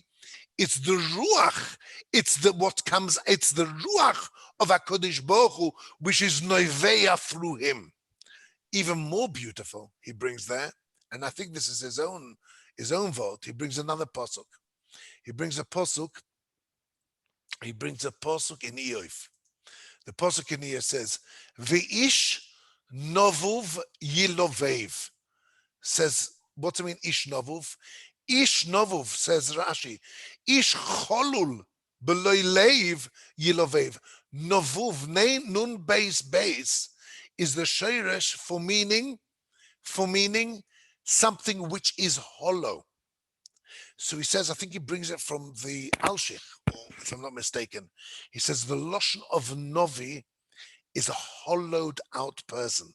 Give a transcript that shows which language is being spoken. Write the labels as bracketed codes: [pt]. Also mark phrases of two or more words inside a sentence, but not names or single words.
[en] It's the ruach. It's the ruach of [he] הקדוש ברוך הוא, [en] which is noveya through him. Even more beautiful, he brings there, and I think this is his own vote. He brings another pasuk. He brings a pasuk in Eof. The pasuk in Eof says, [he] "ואיש נבוב ילבב." [en] Says, what do you mean [he] איש נבוב? איש נבוב, [en] says Rashi, [he] איש חלול בלא לב ילבב. [en] Novuv, [he] נון בית, [en] is the sheresh for meaning something which is hollow. So he says, I think he brings it from the Alshich, if I'm not mistaken. He says the lotion of Novi is a hollowed out person.